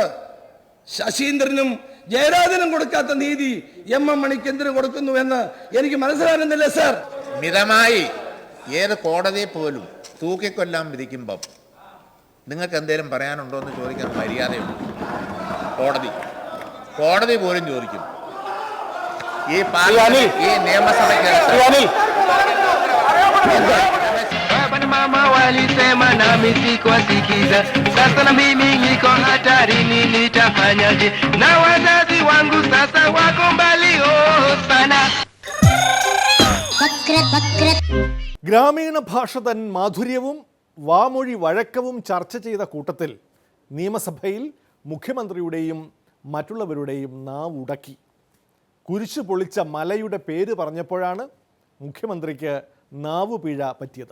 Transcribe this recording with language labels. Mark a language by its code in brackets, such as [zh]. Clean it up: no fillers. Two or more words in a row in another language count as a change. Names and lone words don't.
[ml] ശശീന്ദ്രനും ജയരാജനും കൊടുക്കാത്ത നീതി MM മണിക്ക് എന്തിനു കൊടുക്കുന്നു എന്ന് എനിക്ക് മനസ്സിലാകുന്നില്ല സർ. മിതമായി ഏത് കോടതിയെ പോലും തൂക്കിക്കൊല്ലാൻ വിധിക്കുമ്പം നിങ്ങൾക്ക് എന്തെങ്കിലും പറയാനുണ്ടോ എന്ന് ചോദിക്കാൻ മര്യാദയുണ്ട്. കോടതി പോലും ചോദിക്കും. ഈ ഈ നിയമസഭയ്ക്ക് [sw] Mama walisema nami sikuwasikiza, sasa na mimi niko hatarini, nitafanyaje? Na wazazi wangu sasa wako mbali sana. [ml] ഗ്രാമീണ ഭാഷ തൻ മാധുര്യവും വാമൊഴി വഴക്കവും ചർച്ച ചെയ്ത കൂട്ടത്തിൽ നിയമസഭയിൽ മുഖ്യമന്ത്രിയുടെയും മറ്റുള്ളവരുടെയും നാവുടക്കി. കുരിശു പൊളിച്ച മലയുടെ പേര് പറഞ്ഞപ്പോഴാണ് മുഖ്യമന്ത്രിക്ക് നാവുപിഴ പറ്റിയത്.